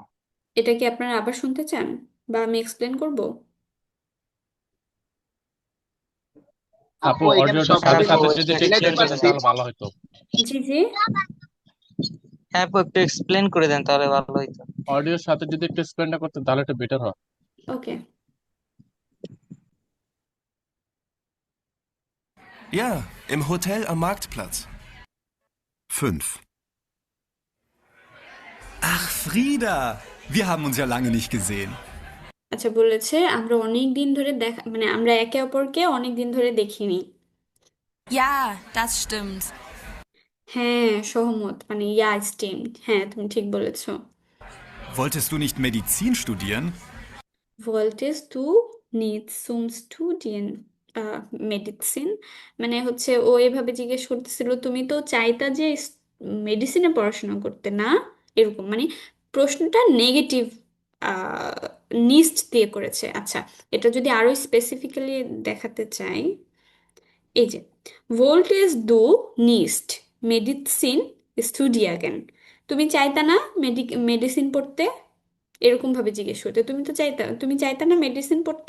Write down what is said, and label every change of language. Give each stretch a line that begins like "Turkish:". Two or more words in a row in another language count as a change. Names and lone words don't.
Bangla: এটা কি আপনারা আবার শুনতে চান, বা আমি এক্সপ্লেন করব? আপু আপু এখানে অডিওটা সব সাথে আমি সাথে যদি একটু মিলাইতে এক্সপ্লেন করতেন পারছি। তাহলে ভালো হতো। জি জি, হ্যাঁ আপু একটু এক্সপ্লেন করে দেন তাহলে ভালো হইতো। অডিওর সাথে যদি একটু এক্সপ্লেনটা করতেন তাহলে একটু বেটার হয়। ওকে।
German: Ja, im Hotel am Marktplatz. 5. Ach, Frieda, wir haben uns ja lange nicht gesehen.
Bangla: আচ্ছা, বলেছে আমরা অনেক দিন ধরে দেখা, মানে আমরা একে অপরকে অনেক দিন ধরে দেখিনি।
German: Ja, das stimmt.
Bangla: হ্যাঁ, সহমত, মানে
German: Ja stimmt,
Bangla: হ্যাঁ তুমি ঠিক বলেছো।
German: Wolltest du nicht Medizin studieren? Wolltest du nicht zum Studien
Bangla: মেডিসিন, মানে হচ্ছে ও এভাবে জিজ্ঞেস করতেছিল তুমি তো চাইতা যে মেডিসিনে পড়াশোনা করতে না, এরকম, মানে প্রশ্নটা নেগেটিভ নিস্ট দিয়ে করেছে। আচ্ছা, এটা যদি আরো স্পেসিফিক্যালি দেখাতে চাই, এই যে
German: Wolltest du nicht Medizin studieren,
Bangla: তুমি চাইতা না মেডিসিন পড়তে, এরকম ভাবে জিজ্ঞেস করতে, তুমি চাইতা না মেডিসিন পড়তে।